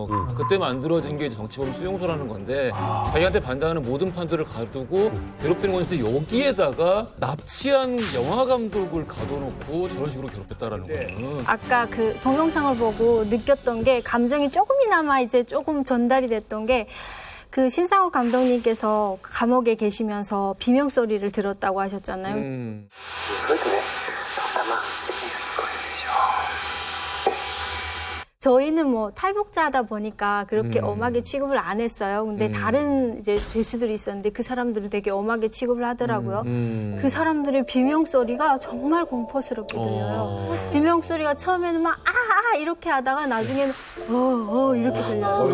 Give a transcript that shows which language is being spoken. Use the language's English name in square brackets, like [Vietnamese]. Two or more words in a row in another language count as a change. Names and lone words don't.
[Korean] 그때 만들어진 게 이제 정치범 수용소라는 건데 자기한테 반대하는 모든 판들을 가두고 괴롭히는 건데 여기에다가 납치한 영화 감독을 가둬놓고 저런 식으로 괴롭혔다라는 거는 아까 그 동영상을 보고 느꼈던 게 감정이 조금이나마 이제 조금 전달이 됐던 게 그 신상욱 감독님께서 감옥에 계시면서 비명 소리를 들었다고 하셨잖아요. [Japanese] それでね、たまたま責任が聞こえるでしょ。 [Korean] 저희는 뭐 탈북자다 보니까 그렇게 엄하게 취급을 안 했어요. 근데 다른 이제 죄수들이 있었는데 그 사람들은 되게 엄하게 취급을 하더라고요. 그 사람들의 비명 소리가 정말 공포스럽게 들려요. 비명 소리가 처음에는 막 이렇게 하다가 나중에는 이렇게 들려요.